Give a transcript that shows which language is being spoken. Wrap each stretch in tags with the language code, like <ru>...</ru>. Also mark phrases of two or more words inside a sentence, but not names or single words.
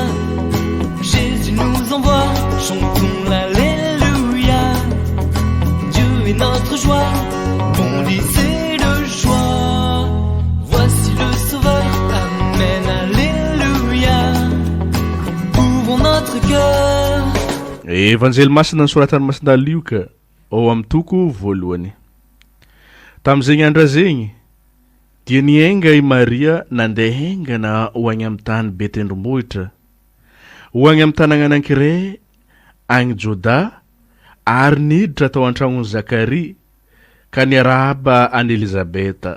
<fr>Jésus nous envoie, chantons l'alléluia. Dieu est notre joie, bondissez de joie. Voici le Sauveur, amen, alléluia. Ouvrons notre cœur.</fr> <mg>Evanjely masina nosoratan'ny Masindahlioka ao amin'ny toko voalohany. Tamin'izay andra zegny dia niainga i Maria nandeha haingana ho agny amin'ny tany Betendrombohitra, ho agny amin'ny tanàna anankiray agny Joda, ary niditra tao an-tragnon'i Zakaria ka niarahaba an'i Elizabeta.</mg>